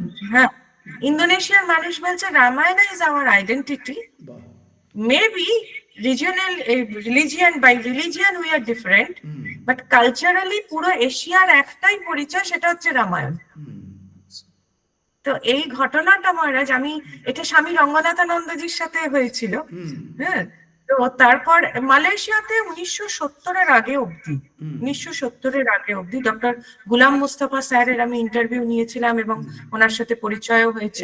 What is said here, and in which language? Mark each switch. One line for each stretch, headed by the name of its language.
Bangla: মানুষ, হ্যাঁ, ইন্দোনেশিয়ার মানুষ বলছে
English: Ramayana is our identity.
Bangla: বাহ।
English: Maybe regional religion, by religion we are different, but culturally
Bangla: পুরো এশিয়ার একটাই পরিচয়, সেটা হচ্ছে রামায়ণ। তো এই ঘটনাটা মহারাজ, আমি এটা স্বামী রঙ্গনাথানন্দজির সাথে হয়েছিল। হ্যাঁ, তো তারপর মালয়েশিয়াতে 1970-এর আগে অবধি, 1970-এর আগে অবধি ডক্টর গুলাম মুস্তাফা স্যারের আমি ইন্টারভিউ নিয়েছিলাম এবং ওনার সাথে পরিচয়ও হয়েছে